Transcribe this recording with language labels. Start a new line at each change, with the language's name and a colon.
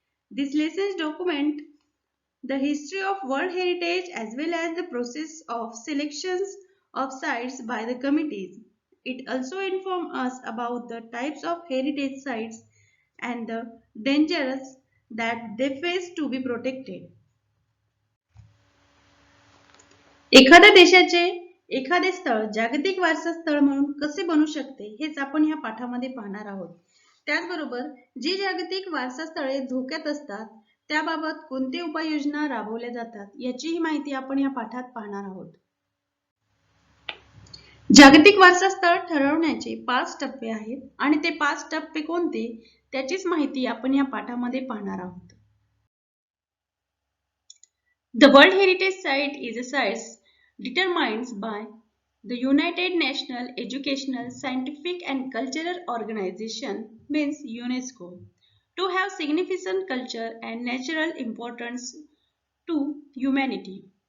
English: These lessons document the history of World Heritage as well as the process of selections of sites by the committees. It also informs us about the types of heritage sites and the dangers that they face to be protected.
Marathi: एखाद्या देशाचे एखादे स्थळ जागतिक वारसा स्थळ म्हणून कसे बनू शकते हेच आपण या पाठामध्ये पाहणार आहोत. त्याचबरोबर जी जागतिक वारसा स्थळे धोक्यात असतात त्याबाबत कोणते उपाययोजना राबवल्या जातात याचीही माहिती आपण या पाठात पाहणार आहोत. जागतिक वारसा स्थळ ठरवण्याचे 5 टप्पे आहेत आणि ते 5 टप्पे कोणते त्याचीच माहिती आपण या पाठामध्ये पाहणार आहोत.
English: The World Heritage Site is a site determined by the United Nations Educational, Scientific and Cultural Organization means UNESCO to have significant culture and natural importance to humanity.